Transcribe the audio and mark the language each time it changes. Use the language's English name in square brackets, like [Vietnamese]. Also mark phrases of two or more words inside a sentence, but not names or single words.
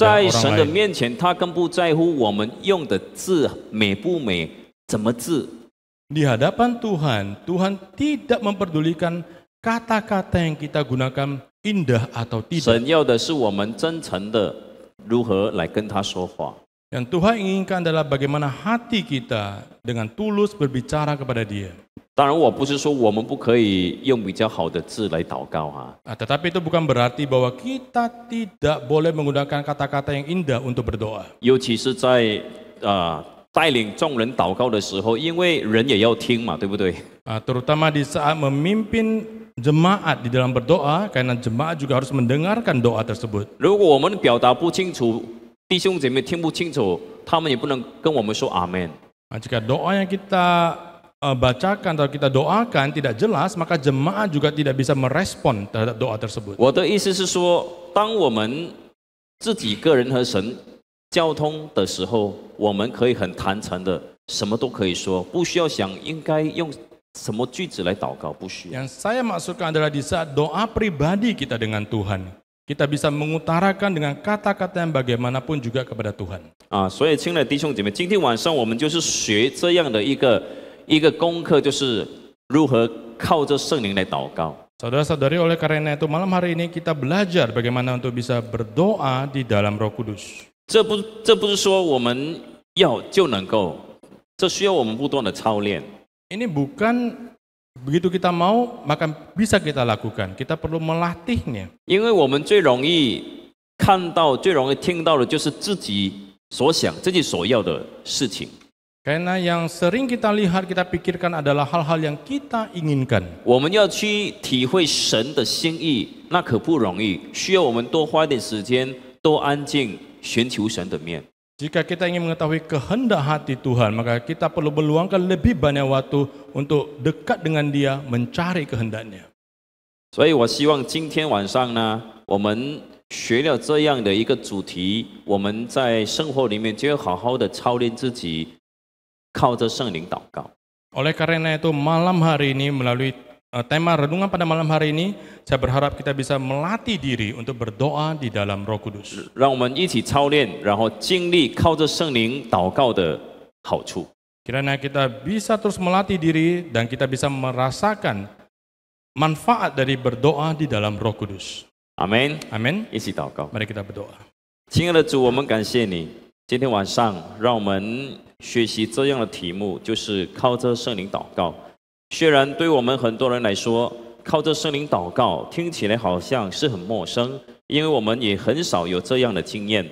[Chinese] 在 [Indonesian] orang [Chinese] 神的 [Indonesian] lain. [Chinese] 面前，他更不在乎我们用的字美不美，怎么字。 [Indonesian] Di hadapan Tuhan, Tuhan tidak memperdulikan kata-kata yang kita gunakan indah atau tidak. [Chinese] 神要的是我们真诚的如何来跟他说话。 [Indonesian] Yang Tuhan inginkan adalah bagaimana hati kita dengan tulus berbicara kepada Dia. [Chinese] 当然，我不是说我们不可以用比较好的字来祷告哈。 [Indonesian] Tetapi itu bukan berarti bahwa kita tidak boleh menggunakan kata-kata yang indah untuk berdoa. [Chinese] 尤其是在带领众人祷告的时候，因为人也要听嘛，对不对？ [Indonesian] Terutama di saat memimpin jemaat di dalam berdoa, karena jemaat juga harus mendengarkan doa tersebut. [Chinese] 如果我们表达不清楚，弟兄姐妹听不清楚，他们也不能跟我们说阿门。 [Indonesian] Jika doa yang kita bacakan atau kita doakan tidak jelas, maka jemaat juga tidak bisa merespon terhadap doa tersebut. [Chinese] 我的意思是说，当我们自己个人和神交通的时候，我们可以很坦诚的，什么都可以说，不需要想应该用什么句子来祷告，不需要。 [Indonesian] Yang saya maksudkan adalah di saat doa pribadi kita dengan Tuhan, kita bisa mengutarakan dengan kata-kata yang bagaimanapun juga kepada Tuhan. [Chinese] 所以亲爱的弟兄姐妹，今天晚上我们就是学这样的一个功课，就是如何靠着圣灵来祷告。 [Indonesian] Saudara-saudari, oleh karena itu malam hari ini kita belajar bagaimana untuk bisa berdoa di dalam Roh Kudus. [Chinese] 这不是说我们要就能够，这需要我们不断的操练。 [Indonesian] Ini bukan begitu kita mau maka bisa kita lakukan. Kita perlu melatihnya. [Chinese] 因为我们最容易看到、最容易听到的就是自己所想、自己所要的事情。 [Indonesian] Karena yang sering kita lihat, kita pikirkan adalah hal-hal yang kita inginkan. [Chinese] 我们要去体会神的心意，那可不容易，需要我们多花一点时间，多安静，寻求神的面。 [Indonesian] Jika kita ingin mengetahui kehendak hati Tuhan, maka kita perlu meluangkan lebih banyak waktu untuk dekat dengan Dia, mencari kehendaknya. [Chinese] 所以我希望今天晚上呢，我们学了这样的一个主题，我们在生活里面就要好好的操练自己，靠着圣灵祷告。 [Indonesian] Oleh karena itu malam hari ini melalui tema renungan pada malam hari ini, saya berharap kita bisa melatih diri untuk berdoa di dalam Roh Kudus. [Chinese] 让我们一起操练，然后经历靠着圣灵祷告的好处。 [Indonesian] Kiranya kita bisa terus melatih diri dan kita bisa merasakan manfaat dari berdoa di dalam Roh Kudus. [Chinese] 阿门。 [Indonesian] Amin. [Chinese] 一起祷告。 [Indonesian] Mari kita berdoa. [Chinese] 亲爱的主，我们感谢你，今天晚上让我们学习这样的题目，就是靠着圣灵祷告。虽然对我们很多人来说，靠着圣灵祷告听起来好像是很陌生，因为我们也很少有这样的经验。